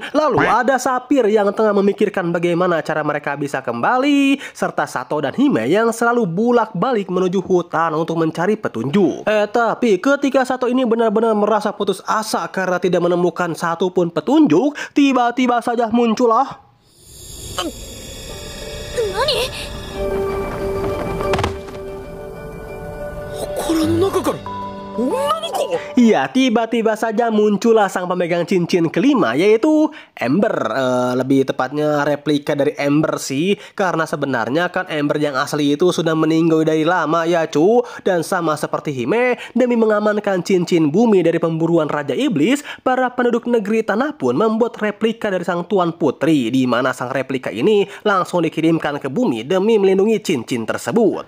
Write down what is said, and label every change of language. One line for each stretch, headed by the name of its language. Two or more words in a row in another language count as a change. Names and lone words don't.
Indonesian: Lalu ada Sapir yang tengah memikirkan bagaimana cara mereka bisa kembali, serta Sato dan Hime yang selalu bolak-balik menuju hutan untuk mencari petunjuk. Tapi ketika Sato ini benar-benar merasa putus asa karena tidak menemukan satu pun petunjuk, tiba-tiba saja muncullah. Nani?
Japanese: 心の中から
Indonesian: Iya, tiba-tiba saja muncullah sang pemegang cincin kelima, yaitu Ember. Lebih tepatnya replika dari Ember sih, karena sebenarnya kan Ember yang asli itu sudah meninggal dari lama ya cu. Dan sama seperti Hime, demi mengamankan cincin bumi dari pemburuan Raja Iblis, para penduduk negeri tanah pun membuat replika dari sang Tuan Putri, di mana sang replika ini langsung dikirimkan ke bumi demi melindungi cincin tersebut.